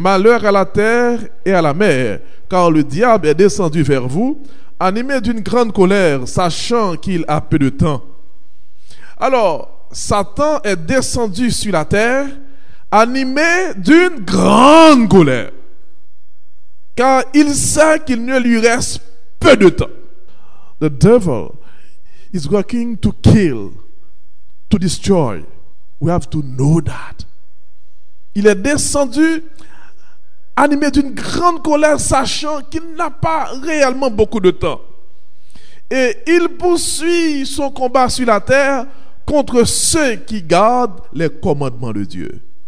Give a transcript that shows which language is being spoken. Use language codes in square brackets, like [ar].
[fr] Malheur à la terre et à la mer, car le diable est descendu vers vous, animé d'une grande colère, sachant qu'il a peu de temps. Alors, Satan est descendu sur la terre, animé d'une grande colère, car il sait qu'il ne lui reste peu de temps. [en] The devil is working to kill, to destroy. We have to know that. [fr] Il est descendu animé d'une grande colère, sachant qu'il n'a pas réellement beaucoup de temps. Et il poursuit son combat sur la terre contre ceux qui gardent les commandements de Dieu.